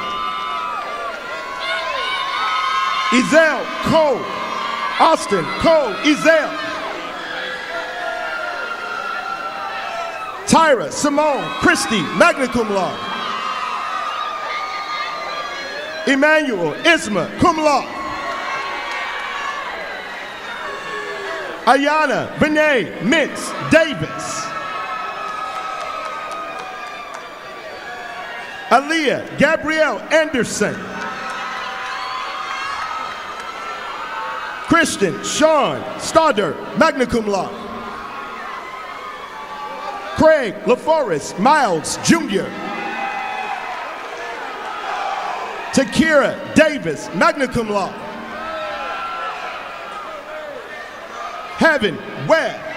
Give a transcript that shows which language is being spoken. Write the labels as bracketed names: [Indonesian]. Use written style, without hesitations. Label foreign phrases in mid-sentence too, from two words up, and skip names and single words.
[English] Ezel Cole, Austin Cole Ezel. Tyra Simone Christie, [Latin] magna cum laude. [English] Emmanuel Isma, [Latin] cum laude. [English] Ayana Benet Mintz Davis. Aaliyah Gabrielle Anderson. Christian Sean Stoddard, [Latin] magna cum laude. [English] Craig LaForest Miles Jr. Takira Davis, [Latin] magna cum laude. [English] Heaven Webb.